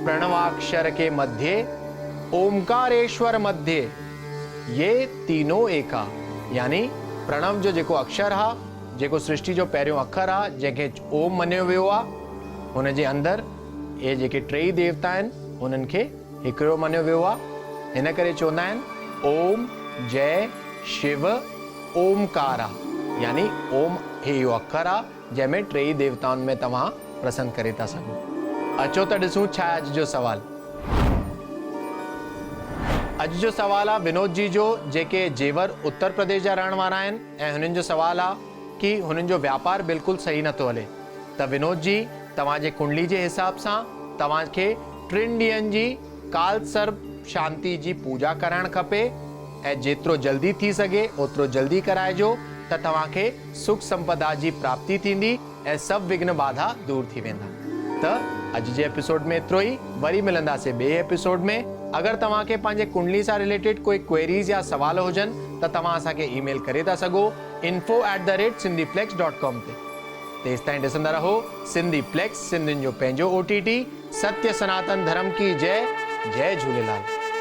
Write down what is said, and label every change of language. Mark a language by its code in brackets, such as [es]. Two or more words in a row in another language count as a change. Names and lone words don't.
[hi] प्रणवाक्षर के मध्य ओमकारेश्वर मध्य ये तीनों एका। [sd] यानी प्रणव जो जेको अक्षर आहे, जेको सृष्टि जो पहिरियों अखर आहे, जंहिंखे ओम मञियो वियो आहे, हुन जे अंदरि इहे जेके टई देवता आहिनि, उन्हनि खे हिकिड़ो मञियो वियो आहे। हिन करे चवंदा आहिनि [hi] ओम जय शिव ओमकारा। [sd] यानी ओम हे इहो अखर आहे जंहिंमें टई देवताउनि में तव्हां प्रसन्न करे था सघो। अचो त ॾिसूं छा आहे अॼु जो सवाल। अॼु जो सवाल आहे विनोद जी जो, जेके जेवर उत्तर प्रदेश जा रहण वारा आहिनि, ऐं हुननि जो सवाल आहे कि हुननि जो व्यापार बिल्कुलु सही नथो हले। त विनोद जी, तव्हांजे कुंडली जे हिसाब सां तव्हांखे 3 ॾींहंनि जी काल सर्प शांति जी पूजा कराइणु खपे, ऐं जेतिरो जल्दी थी सघे ओतिरो जल्दी कराइजो, त तव्हांखे सुख संपदा जी प्राप्ति थींदी ऐं सभु विघ्न बाधा दूर थी वेंदा। त अॼु जे एपिसोड में एतिरो ई। वरी मिलंदासीं ॿिए एपिसोड में। अगरि तव्हांखे पंहिंजे कुंडली सां रिलेटेड कोई क्वेरीज़ या सवाल हुजनि, त तव्हां असांखे ईमेल करे था सघो info@sindhiplex.com ते। तेसिताईं ॾिसंदा रहो सिंधीप्लेक्स, सिंधियुनि जो पंहिंजो OTT। [hi] सत्य सनातन धर्म की जय। जय झूलेलाल।